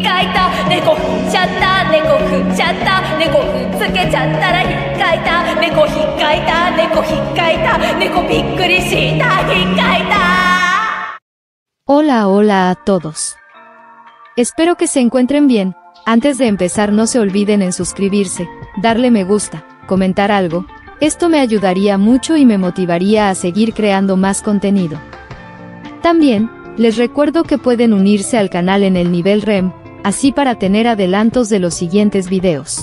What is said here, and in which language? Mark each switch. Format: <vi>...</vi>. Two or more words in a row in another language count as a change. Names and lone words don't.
<ja>いた猫踏んじゃった猫踏んじゃった猫踏んつけちゃったらひっかいた猫ひっかいた猫ひっかいた猫びっくりしたひっかいた。</ja> <es>Hola, hola a todos. Espero que se encuentren bien. Antes de empezar no se olviden en suscribirse, darle me gusta, comentar algo. Esto me ayudaría mucho y me motivaría a seguir creando más contenido. También, les recuerdo que pueden unirse al canal en el nivel REM, así para tener adelantos de los siguientes videos.</es>